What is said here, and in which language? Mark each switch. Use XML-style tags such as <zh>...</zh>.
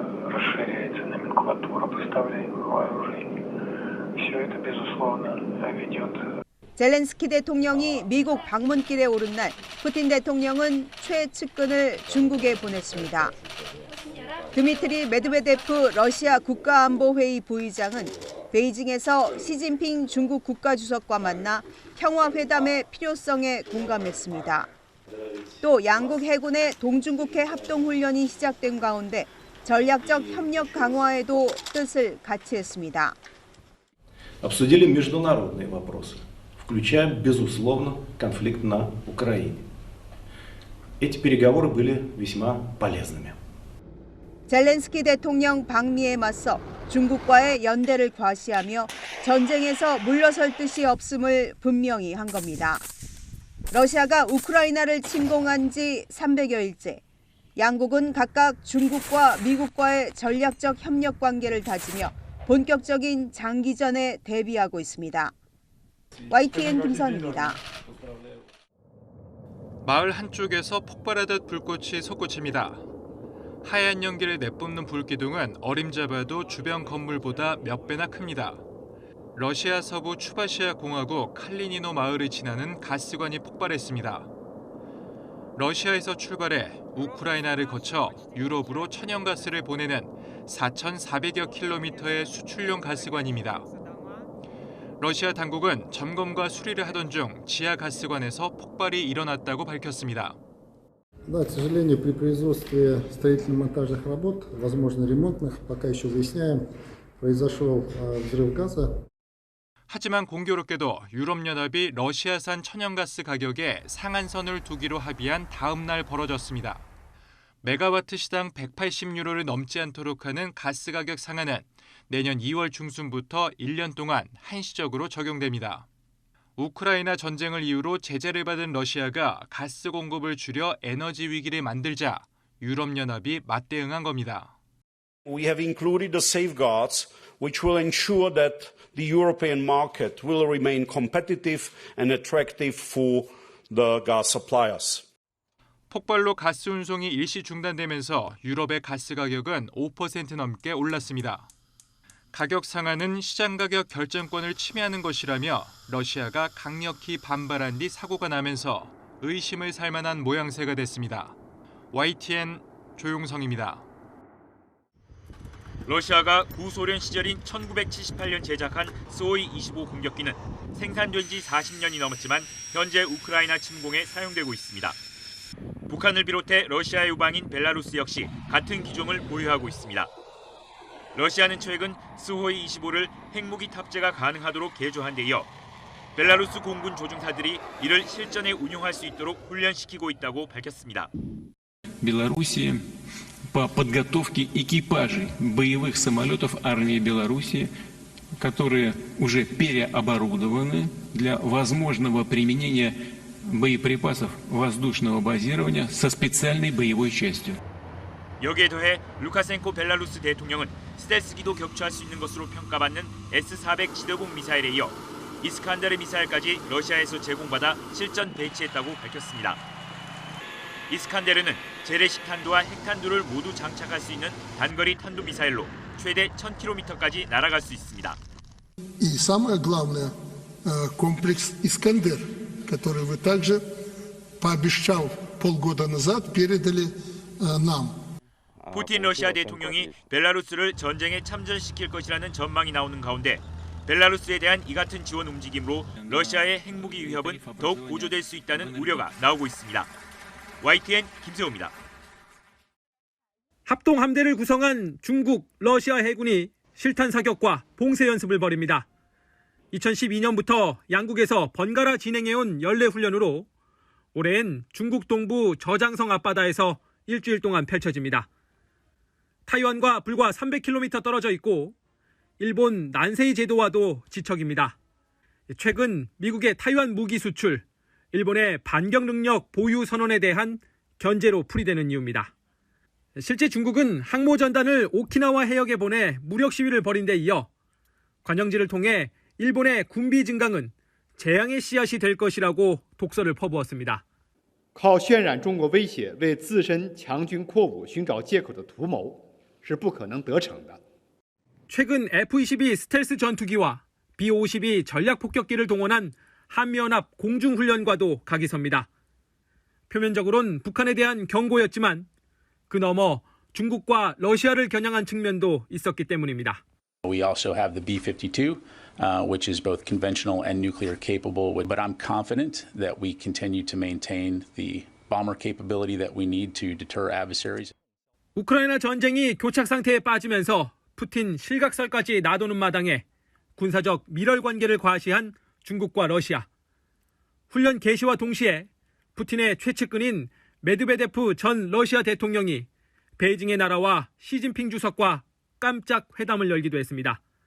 <ru>расширяется номенклатура поставляемых вооружений. Все это, безусловно, ведет.</ru> <ko>젤렌스키 대통령이 미국 방문길에 오른 날 푸틴 대통령은 최측근을 중국에 보냈습니다. 드미트리 메드베데프 러시아 국가안보회의 부의장은 베이징에서 시진핑 중국 국가주석과 만나 평화회담의 필요성에 공감했습니다. 또 양국 해군의 동중국해 합동훈련이 시작된 가운데 전략적 협력 강화에도 뜻을 같이 했습니다.</ko> <ru>Обсудили международные вопросы, включая, безусловно, конфликт на Украине. Эти переговоры были весьма полезными.</ru> <ko>젤렌스키 대통령 방미에 맞서 중국과의 연대를 과시하며 전쟁에서 물러설 뜻이 없음을 분명히 한 겁니다. 러시아가 우크라이나를 침공한 지 300여일째. 양국은 각각 중국과 미국과의 전략적 협력 관계를 다지며 본격적인 장기전에 대비하고 있습니다. YTN 김선입니다. 마을 한쪽에서 폭발하듯 불꽃이 솟구칩니다. 하얀 연기를 내뿜는 불기둥은 어림잡아도 주변 건물보다 몇 배나 큽니다. 러시아 서부 추바시아 공화국 칼리니노 마을을 지나는 가스관이 폭발했습니다. 러시아에서 출발해 우크라이나를 거쳐 유럽으로 천연가스를 보내는 4,400여 킬로미터의 수출용 가스관입니다. 러시아 당국은 점검과 수리를 하던 중 지하 가스관에서 폭발이 일어났다고 밝혔습니다.</ko> <ru>Да, к сожалению, при производстве строительно-монтажных работ, возможно, ремонтных, пока еще выясняем, произошел взрыв газа.</ru> <ko>하지만 공교롭게도 유럽연합이 러시아산 천연가스 가격에 상한선을 두기로 합의한 다음 날 벌어졌습니다. 메가와트 시당 180유로를 넘지 않도록 하는 가스 가격 상한은 내년 2월 중순부터 1년 동안 한시적으로 적용됩니다. 우크라이나 전쟁을 이유로 제재를 받은 러시아가 가스 공급을 줄여 에너지 위기를 만들자 유럽연합이 맞대응한 겁니다.</ko> <en>We have included the safeguards which will ensure that the European market will remain competitive and attractive for the gas suppliers.</en> <ko>폭발로 가스 운송이 일시 중단되면서 유럽의 가스 가격은 5% 넘게 올랐습니다. 가격 상한은 시장 가격 결정권을 침해하는 것이라며 러시아가 강력히 반발한 뒤 사고가 나면서 의심을 살 만한 모양새가 됐습니다. YTN 조용성입니다. 러시아가 구소련 시절인 1978년 제작한 수호이-25 공격기는 생산된 지 40년이 넘었지만 현재 우크라이나 침공에 사용되고 있습니다. 북한을 비롯해 러시아의 우방인 벨라루스 역시 같은 기종을 보유하고 있습니다. 러시아는 최근 수호이-25를 핵무기 탑재가 가능하도록 개조한 데 이어 벨라루스 공군 조종사들이 이를 실전에 운용할 수 있도록 훈련시키고 있다고 밝혔습니다.</ko> <ru>Белоруссии по подготовке экипажей боевых самолетов армии Белоруссии, которые уже переоборудованы для возможного применения боеприпасов воздушного базирования со специальной боевой частью.</ru> <ko>여기에 더해 루카센코 벨라루스 대통령은 스텔스기도 격추할 수 있는 것으로 평가받는 S-400 지대공 미사일에 이어 이스칸데르 미사일까지 러시아에서 제공받아 실전 배치했다고 밝혔습니다. 이스칸데르는 재래식 탄두와 핵탄두를 모두 장착할 수 있는 단거리 탄도 미사일로 최대 1000km까지 날아갈 수 있습니다.</ko> <ru>И самое главное, комплекс «Искандер», который вы также, пообещав полгода назад, передали нам.</ru> <ko>푸틴 러시아 대통령이 벨라루스를 전쟁에 참전시킬 것이라는 전망이 나오는 가운데 벨라루스에 대한 이 같은 지원 움직임으로 러시아의 핵무기 위협은 더욱 고조될 수 있다는 우려가 나오고 있습니다. YTN 김세호입니다. 합동함대를 구성한 중국, 러시아 해군이 실탄 사격과 봉쇄 연습을 벌입니다. 2012년부터 양국에서 번갈아 진행해온 연례훈련으로 올해엔 중국 동부 저장성 앞바다에서 일주일 동안 펼쳐집니다. 타이완과 불과 300km 떨어져 있고 일본 난세이 제도와도 지척입니다. 최근 미국의 타이완 무기 수출, 일본의 반격 능력 보유 선언에 대한 견제로 풀이되는 이유입니다. 실제 중국은 항모전단을 오키나와 해역에 보내 무력 시위를 벌인 데 이어 관영지를 통해 일본의 군비 증강은 재앙의 씨앗이 될 것이라고 독서를 퍼부었습니다.</ko> <zh>靠渲染中国威胁为自身强军扩武寻找借口的图谋是不可能得逞的。</zh> <ko>최근 F-22 스텔스 전투기와 B-52 전략 폭격기를 동원한 한미연합 공중훈련과도 각이 섭니다. 표면적으로는 북한에 대한 경고였지만 그 너머 중국과 러시아를 겨냥한 측면도 있었기 때문입니다.</ko> <en>We also have the B-52, which is both conventional and nuclear capable. But I'm confident that we continue to maintain the bomber capability that we need to deter adversaries.</en> <ko>우크라이나 전쟁이 교착 상태에 빠지면서 푸틴 실각설까지 나도는 마당에 군사적 밀월 관계를 과시한 중국과 러시아. 훈련 개시와 동시에 푸틴의 최측근인 메드베데프 전 러시아 대통령이 베이징의 나라와 시진핑 주석과 깜짝 회담을 열기도 했습니다.</ko>